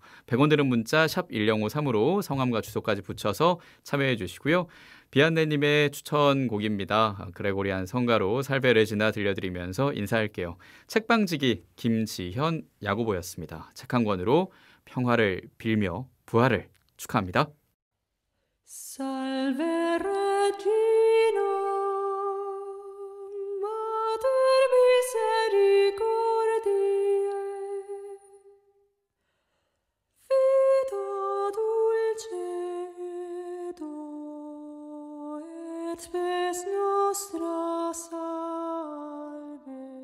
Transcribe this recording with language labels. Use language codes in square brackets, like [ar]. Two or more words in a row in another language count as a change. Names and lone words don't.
[ko] 100원 드는 문자 샵 1053으로 성함과 주소까지 붙여서 참여해 주시고요. 비안네님의 추천곡입니다. 그레고리안 성가로 살베 레지나 들려드리면서 인사할게요. 책방지기 김지현 야고보였습니다. 책 한 권으로 평화를 빌며 부활을 축하합니다. [la] Salve Regina, Mater misericordiae, vita dulcedo et spes nostra salve.